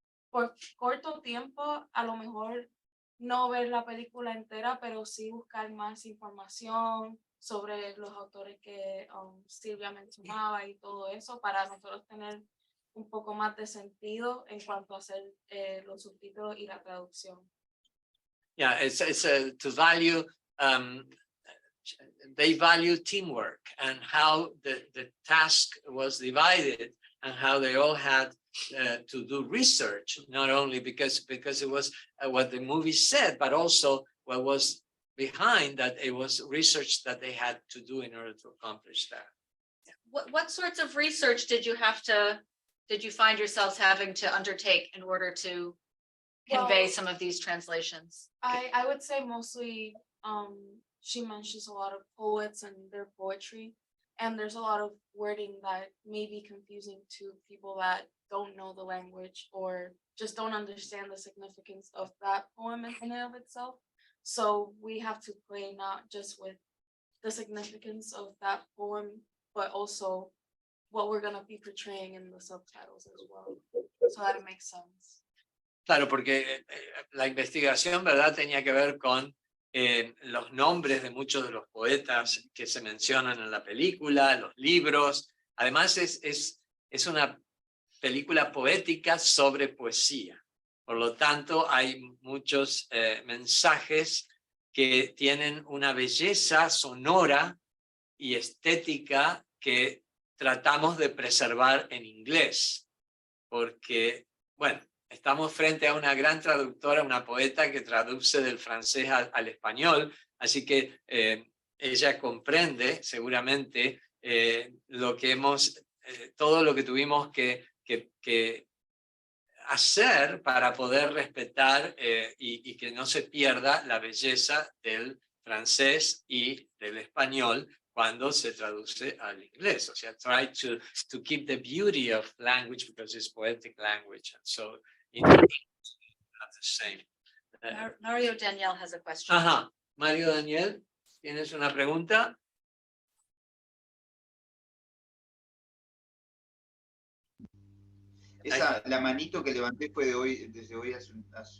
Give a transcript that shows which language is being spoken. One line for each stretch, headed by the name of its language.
Spanish: por corto tiempo, a lo mejor no ver la película entera, pero sí buscar más información sobre los autores que Silvia mencionaba y todo eso para nosotros tener un poco más de sentido en cuanto a hacer los subtítulos y la traducción.
English: Yeah, it's to value, they value teamwork and how the task was divided and how they all had to do research, not only because it was what the movie said, but also what was behind that. It was research that they had to do in order to accomplish that. What sorts of research did you find yourselves having to undertake in order to convey Well, some of these translations? I would say mostly she mentions a lot of poets and their poetry, and there's a lot of wording that may be confusing to people that don't know the language or just don't understand the significance of that poem in and of itself. So we have to play not just with the significance of that poem, but also what we're going to be portraying in the subtitles as well, so that it makes sense.
Spanish: Claro, porque la investigación, ¿verdad?, tenía que ver con los nombres de muchos de los poetas que se mencionan en la película, los libros. Además, es una película poética sobre poesía. Por lo tanto, hay muchos mensajes que tienen una belleza sonora y estética que tratamos de preservar en inglés. Porque, bueno, estamos frente a una gran traductora, una poeta que traduce del francés al español, así que ella comprende seguramente lo que todo lo que tuvimos que hacer para poder respetar y que no se pierda la belleza del francés y del español cuando se traduce al inglés. O sea,
English: try to keep the beauty of language because it's poetic language. And so, not the same. Mario Daniel has a question. Ajá.
Spanish: Mario Daniel, ¿tienes una pregunta? La manito que levanté fue desde hoy hace un